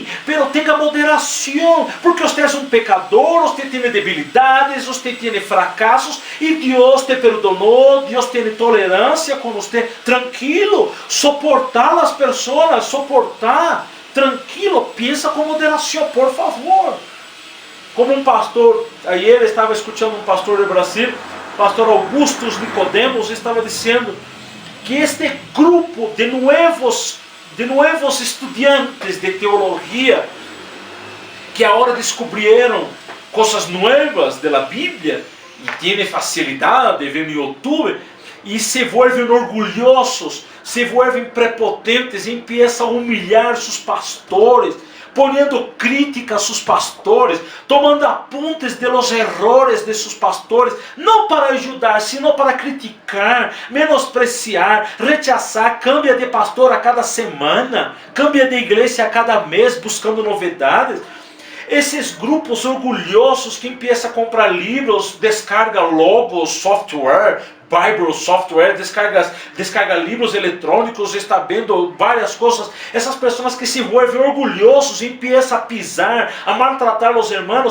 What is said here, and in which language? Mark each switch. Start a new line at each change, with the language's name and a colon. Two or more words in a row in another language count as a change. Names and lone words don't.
Portuguese: Pero tenha moderação, porque você é um pecador, você tem debilidades, você tem fracassos e Deus te perdonou, Deus tem tolerância com você. Tranquilo, suportar as pessoas, tranquilo, pensa com moderação, por favor. Como um pastor, ayer estava escutando um pastor do Brasil, pastor Augustus Nicodemos, estava dizendo que este grupo de
Spanish: nuevos estudiantes
Portuguese: de teologia, que agora descobriram coisas novas da Bíblia, e tem facilidade de ver no YouTube, e
Spanish: se vuelven
Portuguese: orgulhosos,
Spanish: se vuelven
Portuguese: prepotentes, e empiezam a humilhar seus pastores,
Spanish: poniendo crítica a sus pastores,
Portuguese: tomando apuntes de los errores de sus pastores, não para ajudar,
Spanish: sino para criticar, menospreciar, rechazar, cambia de pastor a cada semana, cambia de
Portuguese: igreja a cada mês, buscando novidades. Esses grupos orgulhosos que empiezam a comprar livros, descarga logos, software,
English: Bible software,
Portuguese: descarga livros eletrônicos, está vendo várias coisas. Essas pessoas que
Spanish: se vuelven
Portuguese: orgulhosos e empiezam a pisar, a maltratar os irmãos.